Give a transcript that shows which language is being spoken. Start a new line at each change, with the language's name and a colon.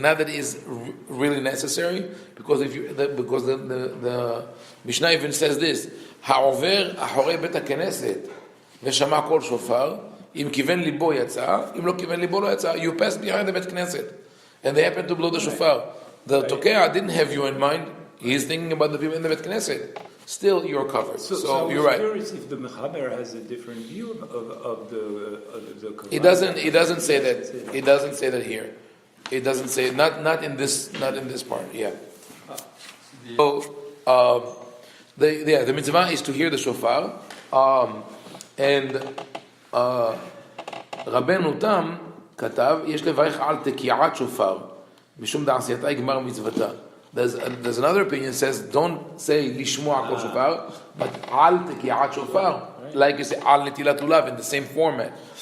English: Not that it is really necessary, because the Mishnah even says this:
Hebrew: Ha'over ahorei bet haKnesset. ושמע קול שופר, אם כיוון ליבו יצא, אם לא כיוון ליבו לא יצא,
English: you pass behind the Bet Knesset. And they happen to blow the shofar. The Tokea didn't have you in mind, he's thinking about the people in the Bet Knesset. Still, you're covered. So you're right. Curious if the Mechaber has a different view of the He doesn't say that. He doesn't say that here. It doesn't say, not in this part, yeah. So, the mitzvah is to hear the shofar. And
Hebrew: רבנו תם כתב, יש לברך על תקיעת שופר, משום דעשייתה יגמר מצוותה.
English: There's another opinion that says, don't say
Hebrew: לשמוע כל שופר,
English: but
Hebrew: על תקיעת שופר,
English: like you say
Hebrew: על נטילת לולב
English: in the same format.